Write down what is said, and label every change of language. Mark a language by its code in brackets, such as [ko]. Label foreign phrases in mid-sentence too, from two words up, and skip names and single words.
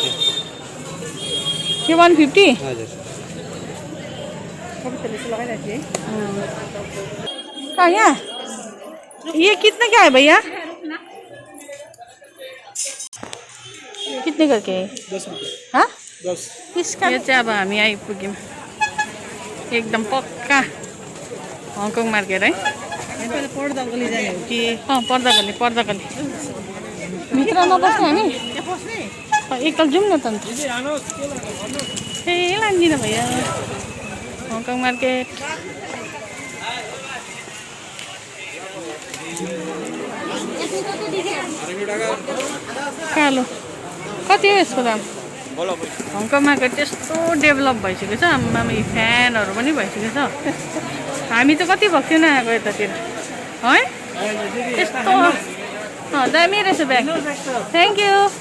[hi] ये 150 [ne] हजुर [hi] कहाँ यहाँ ये कितना क्या है भैया कितने करके है 10 रुपये हाँ 10 [ne] इसका यो चाहिँ अब हामी आइपुग्यौँ एकदम पक्का हङकङ मार्केट है पर्दा गली जाने हो कि पर्दा गली भित्र नबस्ने हामी एकताल जाउँ न त अन्त ए लान्दिनँ भैया हङकङ मार्केट कालो कति हो यसको दाम हङकङ मार्केट त्यस्तो डेभलप भइसकेको छ आमामा फ्यानहरू पनि भइसकेको छ हामी त कति भएको थियो नआएको यतातिर है त्यस्तो दामी रहेछ ब्याग [en] thank you